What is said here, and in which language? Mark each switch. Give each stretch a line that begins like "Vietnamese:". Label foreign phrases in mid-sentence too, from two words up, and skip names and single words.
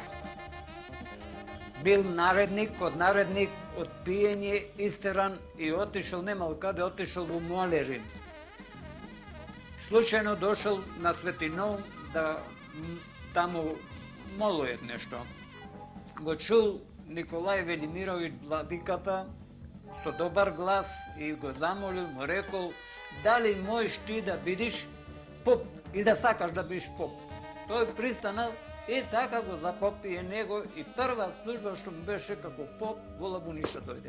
Serbian: Bil narednik, od pijenje isteran i otišao, nema kada, otišao u Molerin. Slučajno došao na Svetinov da tamo moluje nešto.
Macedonian: Го чул Николај Велимирович владиката со добар глас и го замолил, му рекол, дали можеш ти да бидиш поп и да сакаш да бидиш поп. Тој пристанал и така го запопие него и прва служба што му беше како поп во Лабуниша дојде.